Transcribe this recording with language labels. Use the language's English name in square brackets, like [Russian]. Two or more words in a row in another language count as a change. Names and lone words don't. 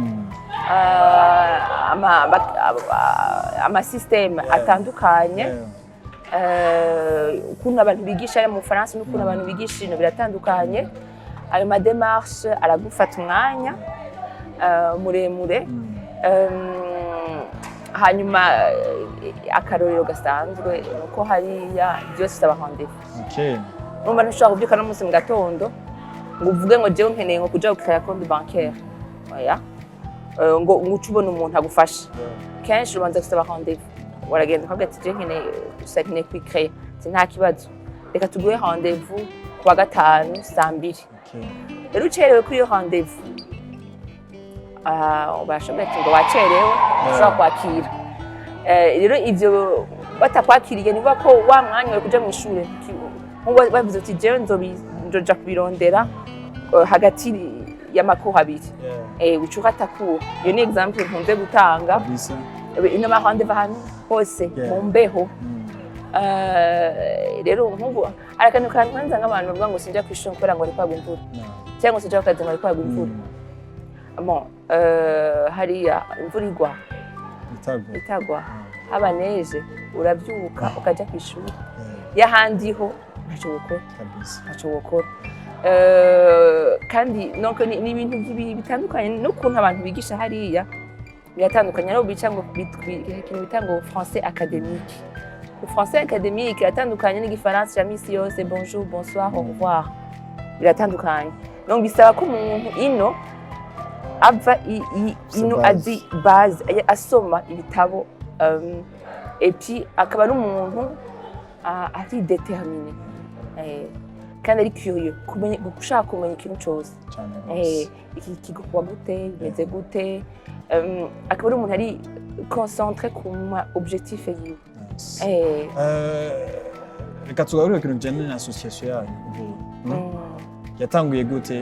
[Rundi] amasysteme atandukanye ukuntu abantu bigisha mu Bufaransa n'ukuntu abantu bigisha ino biratandukanye. Ayo madémarche aragufata umwanya muremure hanyuma akarorero gasanzwe nuko hariya byose saba rendez-vous. Numva ntushobora kubyuka no munsi mu gatondo ngo uvuge ngo jewe nkeneye ngo kuja gukaya [French] compte bancaire [Rundi] oya ngo ucubona umuntu agufasha kenshi ubanza gusaba rendez-vous waragenda ukavuga ati je nkeneye kwicrea nta kibazo reka tuguhe rendez-vous kuwa gatanu saa 2. Rero ucerewe kuri iyo rendez-vous barashobora ngo wacerewe ushobora kwakira. Rero ivyo batakwakiriye nivuga ko wa mwanya wari kuja mu ishure bavuze ati jewe nzoja kubirondera hagati y'amako habiri ucuka atakura. Iyo ni example nkunze gutanga ino ma rendez-vous hano hose mu mbeho. Rero nk'ubu arakantu kanza nk'abantu bavuga ngo sinja kwishura kubera ngo ari kwagwa imvura cyangwa sinja akazi ngo ari kwagwa imvura. Hariya imvura itagwa haba neje urabyuka ukaja kwishura yahandiho ntaco gukora kandi noko ni ibintu bitandukanye n'ukuntu abantu bigisha hariya biratandukanye. Rero bica ngo ikintu bita ngo [French] français académique. Le français académique [Rundi] biratandukanye n'igifaransa cya misi yose [French] bonjour bonsoir au revoir [Rundi] biratandukanye. Donc bisaba ko umuntu ino ava ino azi base asoma ibitabo [French] et puis [Rundi] akaba n'umuntu ari déterminé kandi ari curieux gushaka kumenya ikintu cyose iki kigwa gute bimeze gute akaba ari umuntu ari concentré ku objectif yiwe. Reka tugaruke ku kijyanye na association yanyu yatanguye gute?